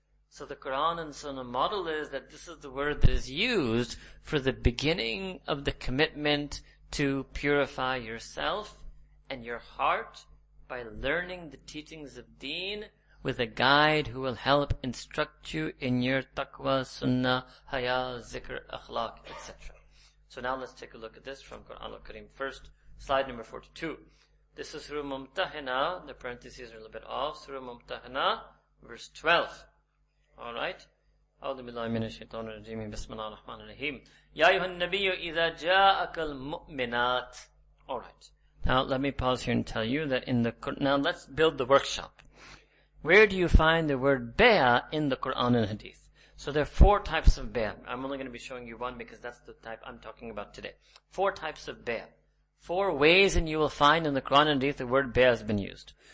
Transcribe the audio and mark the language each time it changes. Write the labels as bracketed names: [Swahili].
[English] So the Qur'an and Sunnah model is that this is the word that is used for the beginning of the commitment to purify yourself and your heart by learning the teachings of Deen with a guide who will help instruct you in your taqwa, sunnah, haya, zikr, akhlaq, etc. So now let's take a look at this from Qur'an al-Karim. First, slide number 42. This is Surah Mumtahina. The parentheses are a little bit off. Surah Mumtahina, verse 12. Alright. [Arabic] أعوذ بالله من الشيطان الرجيم بسم الله الرحمن الرحيم يا أيها النبي إذا جاءك المؤمنات. [English] Alright. Now let me pause here and tell you that now let's build the workshop. Where do you find the word bay'ah in the Qur'an and Hadith? So there are 4 types of bay'ah. I'm only going to be showing you one because that's the type I'm talking about today. 4 types of bay'ah. 4 ways and you will find in the Qur'an and Hadith the word bay'ah has been used.